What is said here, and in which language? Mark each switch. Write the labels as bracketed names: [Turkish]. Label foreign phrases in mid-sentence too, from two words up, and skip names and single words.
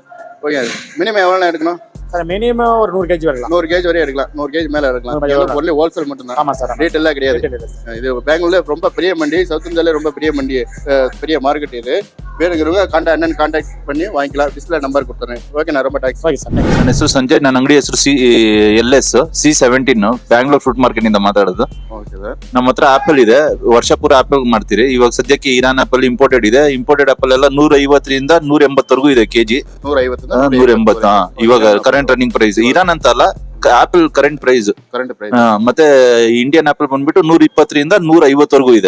[Tamil] ஓகே மினிமம் எவ்வளவு நேரம் எடுக்கணும் சார் மினிமம் ஒரு 100 கேஜி வரலாம் 100 கேஜ் வரையும் எடுக்கலாம் 100 கேஜ் மேல எடுக்கலாம் 100 எல்லாம் பொருள் ஹோல்சேல் மட்டும் தான் ஆமா சார் ரேட் எல்லாம் கிடையாது இது பெங்களூர்ல ரொம்ப பெரிய மண்டி சவுத் இந்தியால ரொம்ப பெரிய மண்டி பெரிய மார்க்கெட் இது வேணுங்கிறவங்க அண்ணன் கான்டாக்ட் பண்ணி வாங்கிக்கலாம் [English] display number [Tamil] கொடுத்துறேன் ஓகே நான் ரொம்ப தேங்க்ஸ் [Kannada] ಓಕೆ ಸರ್ ನನ್ನ ಹೆಸರು ಸಂಜಯ್ ನನ್ನ ಅಂಗಡಿ ಹೆಸರು C17 ಬ್ಯಾಂಗ್ಳೂರ್ [English] fruit market [Kannada] ಇಂದ ಮಾತಾಡೋದು [Tamil] ஓகே சார் [Kannada] ನಮ್ಮ ಹತ್ರ ಆಪಲ್ ಇದೆ ವರ್ಷ ಪೂರ ಆಪಲ್ ಮಾಡ್ತೀರಿ ಇವಾಗ ಸದ್ಯಕ್ಕೆ ಇರಾನ್ [English] apple imported [Kannada] ಇದೆ [English] imported apple [Kannada] ಎಲ್ಲ 150ರಿಂದ 180 ವರೆಗೂ ಇದೆ ಕೆಜಿ 150 [English] 180 ಇವಾಗ current running price [Kannada] ಇರಾನ್ ಅಂತ ಅಲ್ಲ [English] apple current price current price [Kannada] ಮತ್ತೆ [English] Indian apple [Kannada] ಬಂದ್ಬಿಟ್ಟು 120ರಿಂದ 150 ವರೆಗೂ ಇದೆ